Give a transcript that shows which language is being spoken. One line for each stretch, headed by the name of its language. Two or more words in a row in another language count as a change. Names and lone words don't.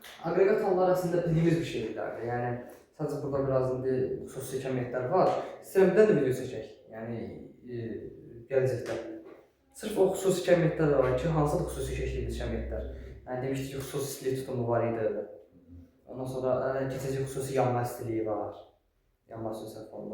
Turkish: Agregat hallar aslında bildiğimiz bir şeylerdi. Yani sadece burada biraz
Azerbaijani: indi xüsusi kəmiyyətlər var. İstəyirəm bir də video çəkək. Yəni gələcəkdə. Sırf o xüsusi kəmiyyətlər var ki, hansı xüsusi çeşidli kəmiyyətlər. Yəni demişdik ki, xüsusi istilik tutumu var idi. Ondan sonra keçici xüsusi yanma istiliyi var. Yanma sözü formunda.